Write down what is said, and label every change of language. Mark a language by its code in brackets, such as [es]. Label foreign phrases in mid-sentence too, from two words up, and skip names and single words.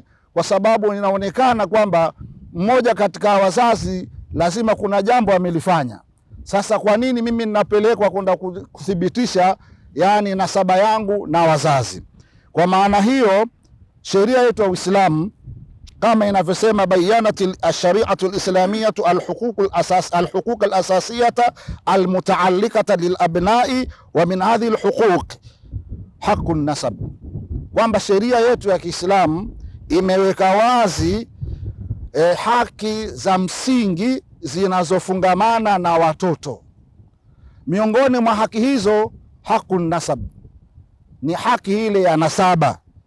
[sw] Kwa sababu inaonekana kwamba mmoja katika wazazi lazima kuna jambo amelifanya. Sasa kwa nini mimi ninapelekwa kwenda kuthibitisha yani nasaba yangu na wazazi? Kwa maana hiyo sheria yetu ya Uislamu kama inavyosema, [ar] بينت الشريعة الإسلامية الحقوق الأساسية المتعلقة للأبناء ومن هذه الحقوق حق النسب, [sw] kwamba sheria yetu ya Kiislamu imeweka wazi haki za msingi zinazofungamana na watoto. Miongoni mwa haki hizo [ar] حق النسب, [sw] ni haki ile ya nasaba.